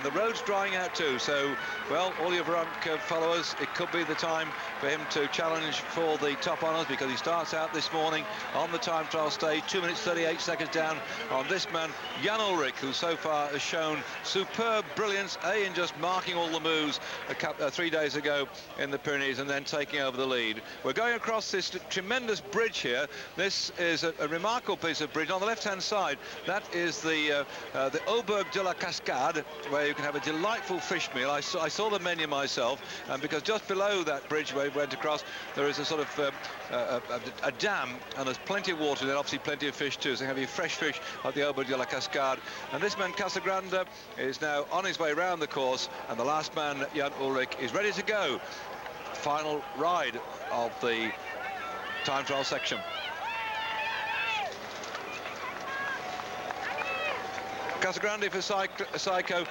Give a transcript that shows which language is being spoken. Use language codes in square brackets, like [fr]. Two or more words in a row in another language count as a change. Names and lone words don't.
[en] The road's drying out too, so well, all your Veronica followers, it could be the time for him to challenge for the top honours, because he starts out this morning on the time trial stage, 2 minutes 38 seconds down on this man Jan Ullrich, who so far has shown superb brilliance, in just marking all the moves 3 days ago in the Pyrenees and then taking over the lead. We're going across this tremendous bridge here. This is a remarkable piece of bridge. On the left-hand side, that is the Auberge de la Cascade, where you can have a delightful fish meal. I saw the menu myself, because just below that bridge where we went across, there is a sort of a dam, and there's plenty of water there, obviously plenty of fish too, so you have your fresh fish at the Auberge de la Cascade. And this man Casagrande is now on his way round the course, and the last man, Jan Ullrich, is ready to go. Final ride of the time trial section. Casagrande for Psycho.